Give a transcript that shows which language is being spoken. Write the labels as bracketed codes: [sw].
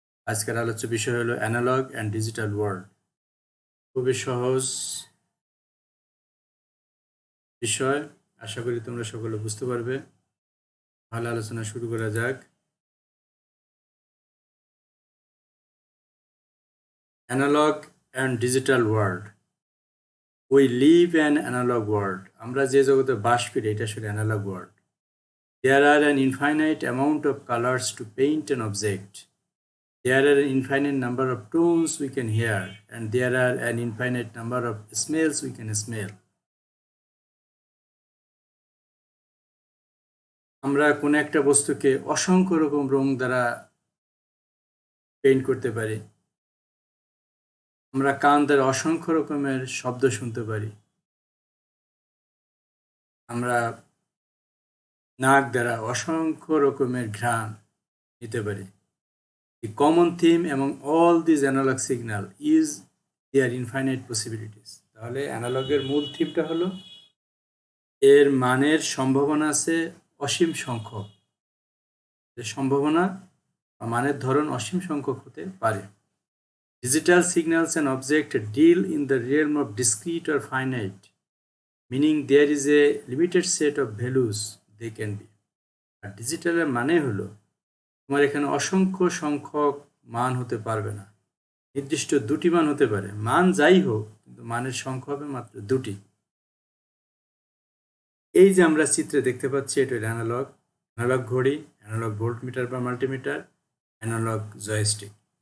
[bn] আজকের আলোচ্য বিষয় হলো অ্যানালগ অ্যান্ড ডিজিটাল ওয়ার্ল্ড। খুবই সহজ বিষয়, আশা করি তোমরা সকলে বুঝতে পারবে। ভালো আলোচনা শুরু করা যাক। [en] Analogue and digital world. We live an analogue world. [bn] আমরা যে জগতে বাস করি এটা আসলে analogue world. [en] There are an infinite amount of colors to paint an object. There are an infinite number of tones we can hear, and there are an infinite number of smells we can smell. [bn] আমরা কোনো একটা বস্তুকে অসংখ্য রকম রং দ্বারা paint করতে পারি। আমরা কান দ্বারা অসংখ্য রকমের শব্দ শুনতে পারি। আমরা নাক দ্বারা অসংখ্য রকমের ঘ্রাণ নিতে পারি। [en] The common theme among all these analog signal is their infinite possibilities. [bn] তাহলে অ্যানালগের মূল থিমটা হলো এর মানের সম্ভাবনা আছে অসীম সংখ্যক। সম্ভাবনা বা মানের ধরন অসীম সংখ্যক হতে পারে। [en] Digital signals and objects deal in the realm of discrete or finite, meaning there is a limited set of values they can be. [bn] আর ডিজিটালের মানে হলো তোমার এখানে অসংখ্য সংখ্যক মান হতে পারবে না, নির্দিষ্ট দুটি মান হতে পারে। মান যাই হোক, কিন্তু মানের সংখ্যা হবে মাত্র দুটি। এই যে আমরা চিত্রে দেখতে পাচ্ছি, এটা হলো অ্যানালগ ঘড়ি, অ্যানালগ ভোল্টমিটার বা মাল্টিমিটার, অ্যানালগ জয়স্টিক।